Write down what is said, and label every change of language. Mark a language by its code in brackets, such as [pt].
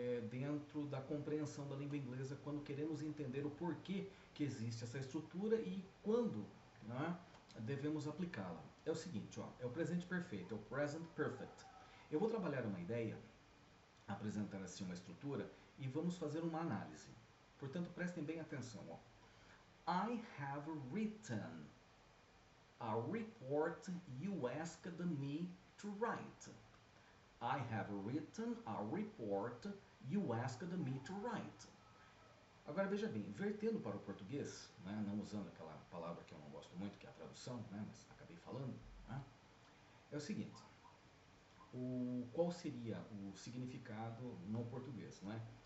[pt] Dentro da compreensão da língua inglesa quando queremos entender o porquê que existe essa estrutura e quando, né, devemos aplicá-la. É o seguinte, ó, é o presente perfeito, é o present perfect. Eu vou trabalhar uma ideia, apresentar assim uma estrutura e vamos fazer uma análise. Portanto, prestem bem atenção. Ó. [en] I have written a report you asked me to write. I have written a report you asked me to write. [pt] Agora veja bem, vertendo para o português, né, não usando aquela palavra que eu não gosto muito, que é a tradução, né, mas acabei falando, né, é o seguinte, qual seria o significado no português? Né?